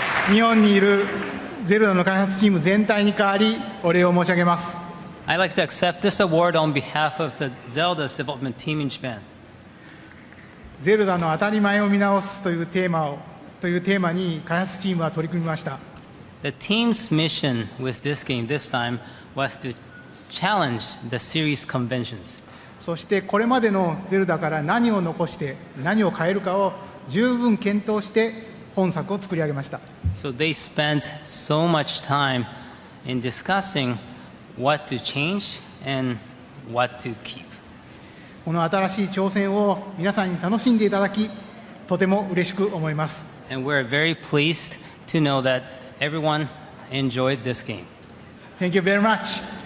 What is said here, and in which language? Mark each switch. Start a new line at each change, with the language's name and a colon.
Japanese: 日本にいるゼルダの開発チーム全体に代わりお礼を申し上げます。
English: I'd like to accept this award on behalf of the Zelda's development team in Japan.
Japanese: ゼルダの当たり前を見直すというテーマに開発チームは取り組みました。
English: The team's mission with this game this time was to challenge the series conventions.
Japanese: そしてこれまでのゼルダから何を残して何を変えるかを十分検討して本作を作り上げました。
English: So they spent so much time in discussing what to change and what to keep.
Japanese: この新しい挑戦を皆さんに楽しんでいただき、とても嬉しく思います。
English: And we're very pleased to know that everyone enjoyed this game. Thank you very much.